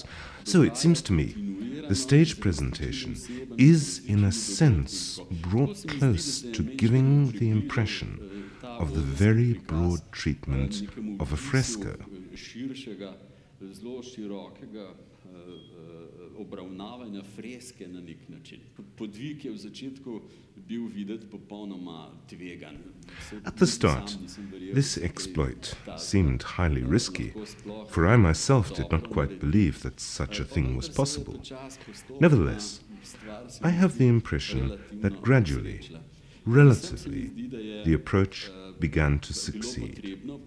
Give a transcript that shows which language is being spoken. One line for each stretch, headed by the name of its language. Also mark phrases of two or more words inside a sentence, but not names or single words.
English: So it seems to me the stage presentation is, in a sense, brought close to giving the impression of the very broad treatment of a fresco.
Slovenian: Obravnavanja freske na nek način. Podvig je v začetku bil videti popolnoma tvegan.
English: At the start, this exploit seemed highly risky, for I myself did not quite believe that such a thing was possible. Nevertheless, I have the impression that gradually, relatively, the approach began to succeed.